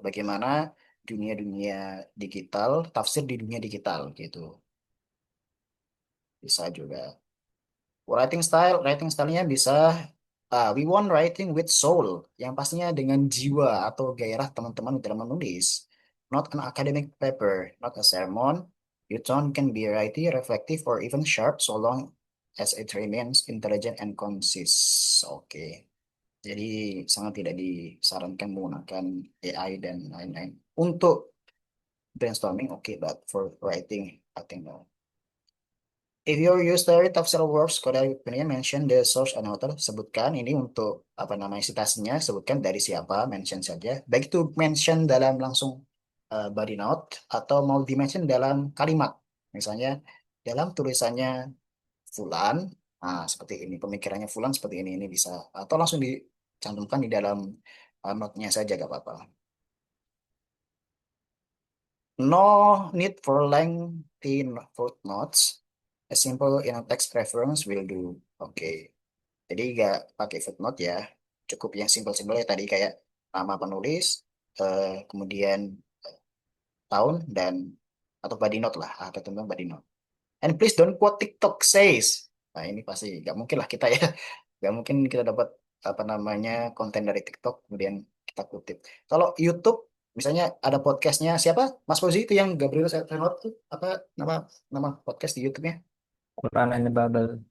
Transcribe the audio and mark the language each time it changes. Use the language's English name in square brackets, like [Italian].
[Indonesian] Bagaimana dunia-dunia digital, tafsir di dunia digital gitu, bisa juga. Writing stylenya bisa [English] we want writing with soul, [Indonesian] yang pastinya dengan jiwa atau gairah teman-teman dalam menulis. [English] Not an academic paper, not a sermon. Your tone can be writty, reflective, or even sharp, so long as it remains intelligent and concise. [Indonesian] Oke. Jadi sangat tidak disarankan menggunakan AI dan lain-lain. Untuk brainstorming, oke, [English] but for writing, I think no. If you use theory of cell works, Koda opinion mention the source and author. [Indonesian] Sebutkan ini untuk apa namanya citasinya, sebutkan dari siapa, mention saja. Baik itu mention dalam langsung body note atau mau di-mention dalam kalimat. Misalnya dalam tulisannya Fulan, seperti ini, pemikirannya Fulan seperti ini bisa. Atau langsung dicantumkan di dalam note-nya saja, gak apa-apa. [English] No need for lengthy footnotes. A simple in-text reference will do. Oke. [Indonesian] Jadi nggak pakai footnote ya. Cukup yang simpel-simpel ya tadi kayak nama penulis, kemudian tahun dan atau body note lah, atau tentang body note. [English] And please don't quote TikTok says. [Indonesian] Nah ini pasti nggak mungkin lah kita ya. Nggak mungkin kita dapat apa namanya konten dari TikTok kemudian kita kutip. Kalau YouTube misalnya ada podcastnya siapa? Mas Fauzi itu yang Gabriel Renot tuh apa nama nama podcast di YouTube-nya? [English] Quran and the Bible.